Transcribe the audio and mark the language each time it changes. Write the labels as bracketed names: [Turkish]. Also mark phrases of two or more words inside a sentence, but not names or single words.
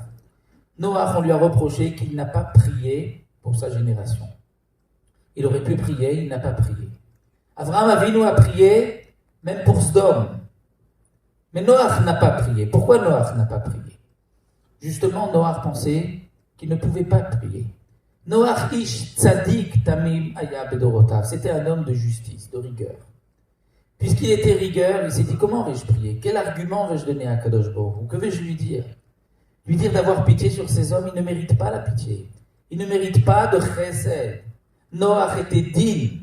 [French] Noach, on lui a reproché qu'il n'a pas prié pour sa génération. Il aurait pu prier, il n'a pas prié. Avraham Avinu a prié, même pour Sdom. Mais Noach n'a pas prié. Pourquoi Noach n'a pas prié? Justement, Noach pensait qu'il ne pouvait pas prier. [Hebrew] נח איש צדיק תמים היה בדורותיו. [French] C'était un homme de justice, de rigueur. Puisqu'il était rigueur, il s'est dit, comment vais-je prier? Quel argument vais-je donner à Kadosh Baruch Hu? Que vais-je lui dire? Lui dire d'avoir pitié sur ces hommes, il ne mérite pas la pitié. Il ne mérite pas de chesed. Noach était digne.